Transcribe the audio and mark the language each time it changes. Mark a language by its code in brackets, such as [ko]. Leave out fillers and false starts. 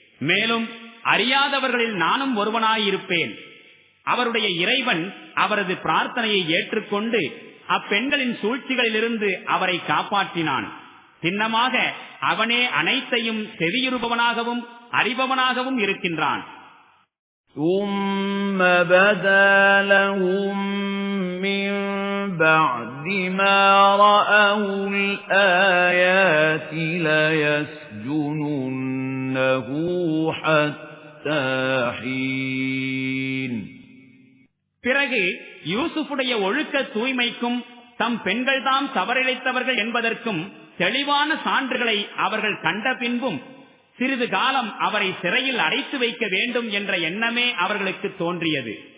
[ta] மேலும் அறியாதவர்களில் நானும் ஒருவனாயிருப்பேன். அவருடைய இறைவன் அவரது பிரார்த்தனையை ஏற்றுக்கொண்டு அப்பெண்களின் சூழ்ச்சிகளிலிருந்து அவரை காப்பாற்றினான். சின்னமாக அவனே அனைத்தையும் செவியுறுபவனாகவும் அறிபவனாகவும் இருக்கின்றான். [ar] ثم بدا لهم من بعد ما رأوا الآيات ليسجننه حتى حين. [ta] பிறகு யூசுஃபுடைய ஒழுக்க தூய்மைக்கும் தம் பெண்கள் தாம் தவறிழைத்தவர்கள் என்பதற்கும் தெளிவான சான்றுகளை அவர்கள் கண்ட பின்பும் சிறிது காலம் அவரை சிறையில் அடைத்து வைக்க வேண்டும் என்ற எண்ணமே அவர்களுக்கு தோன்றியது.